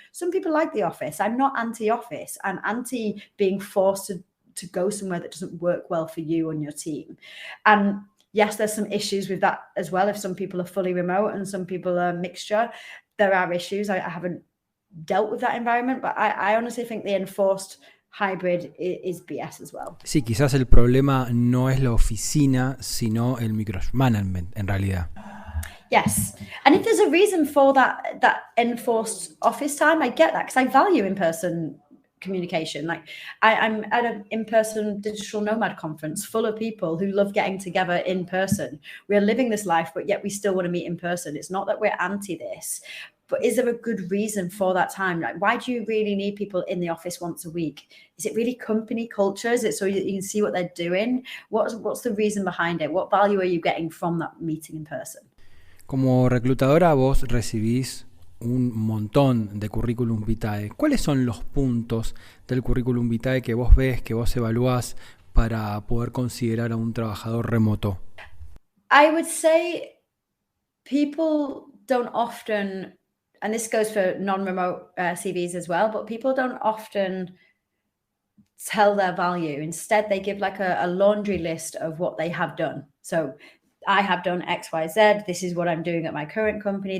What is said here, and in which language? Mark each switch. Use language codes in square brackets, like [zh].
[en] Some people like the office. I'm not anti-office. I'm anti being forced to go somewhere that doesn't work well for you and your team. And yes, there's some issues with that as well. If some people are fully remote and some people are a mixture, there are issues. I haven't dealt with that environment, but I honestly think the enforced hybrid is BS as well. [es] Sí, quizás el problema no es la oficina, sino el micromanagement en realidad. [en] Yes. And if there's a reason for that enforced office time, I get that because I value in-person communication. Like I'm at an in-person digital nomad conference full of people who love getting together in person. We're living this life, but yet we still want to meet in person. It's not that we're anti this, but is there a good reason for that time? Like, why do you really need people in the office once a week? Is it really company culture? Is it so you can see what they're doing? What's the reason behind it? What value are you getting from that meeting in person? [es] Como reclutadora, vos recibís un montón de currículum vitae. ¿Cuáles son los puntos del currículum vitae que vos ves, que vos evaluás para poder considerar a un trabajador remoto? [en] I would say people don't often, and this goes for non-remote CVs as well, but people don't often tell their value. Instead, they give like a laundry list of what they have done. So I have done X, Y, Z. This is what I'm doing at my current company.